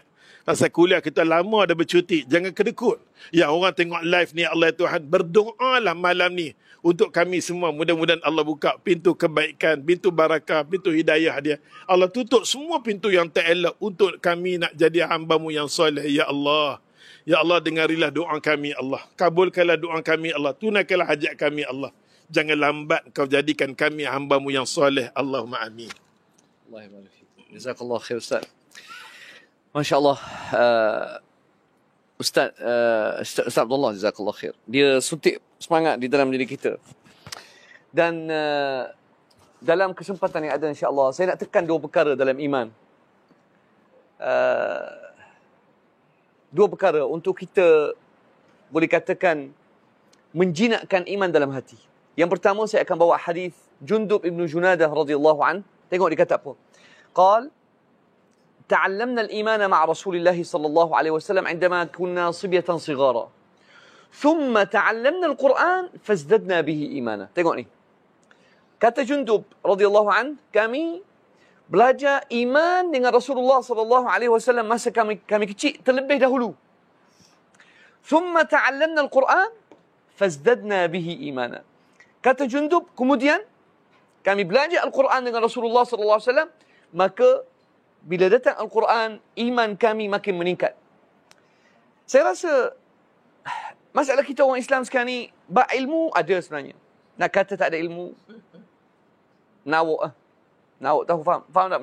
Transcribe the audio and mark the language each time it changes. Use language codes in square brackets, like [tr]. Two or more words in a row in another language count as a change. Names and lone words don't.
[ms] Pasal kuliah kita lama dah bercuti. Jangan kedekut. Ya, orang tengok live ni, Allah Tuhan, berdoalah malam ni untuk kami semua. Mudah-mudahan Allah buka pintu kebaikan, pintu barakah, pintu hidayah dia. Allah tutup semua pintu yang tak elok untuk kami nak jadi hamba-Mu yang soleh. Ya Allah. Ya Allah, dengarilah doa kami, Allah. Kabulkanlah doa kami, Allah. Tunaikanlah hajat kami, Allah. Jangan lambat Kau jadikan kami hamba-Mu yang soleh. [ar] اللهم آمين. جزاك الله خير Ustaz. ما شاء الله. [ms] Ustaz Abdullah, [ar] جزاك الله خير. [ms] Dia suntik semangat di dalam diri kita. Dan dalam kesempatan yang ada [ar] إن شاء الله, [ms] saya nak tekan 2 perkara dalam iman. 2 perkara untuk kita boleh katakan menjinakkan iman dalam hati. Yang pertama, saya akan bawa hadis Jundub ibn Junadah [ar] رضي الله عن. [ms] Tengok dia kata apa. [ar] Qal تعلمنا الإيمان مع رسول الله صلى الله عليه وسلم عندما كنا صبية صغارا ثم تعلمنا القرآن فازددنا به إيمانا. [ms] Tengok ni. Kata Jundub [ar] رضي الله عن, [ms] kami belajar iman dengan Rasulullah [ar] صلى الله عليه وسلم [ms] masa kami kecil terlebih dahulu. [ar] ثم تعلمنا القرآن فازددنا به إيمانا. [ms] Kata Jundub, kemudian kami belajar Al-Quran dengan Rasulullah [ar] صلى الله عليه وسلم, [ms] maka bila datang Al-Quran, iman kami makin meningkat. Saya rasa masalah kita orang Islam sekarang ni, ilmu ada sebenarnya. Nak kata tak ada ilmu, nawak tahu, faham tak menawak?